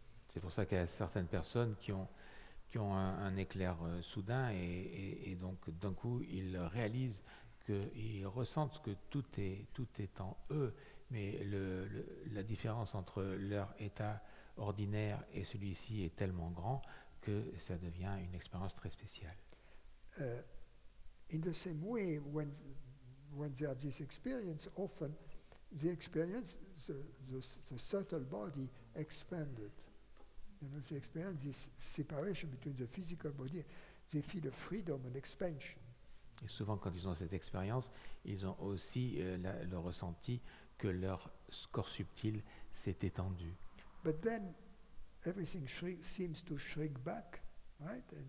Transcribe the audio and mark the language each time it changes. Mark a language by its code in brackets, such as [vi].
[fr] C'est pour ça qu'il y a certaines personnes qui ont un éclair soudain et donc d'un coup ils réalisent qu'ils ressentent que tout est en eux, mais la différence entre leur état ordinaire et celui-ci est tellement grand que ça devient une expérience très spéciale. [en] In the same way, when they have this experience, often they experience the subtle body expanded. They experience this separation between the physical body. They feel a freedom and expansion. [fr] Et souvent, quand ils ont cette expérience, ils ont aussi le ressenti que leur corps subtil s'est étendu. [en] But then, everything seems to shrink back, right?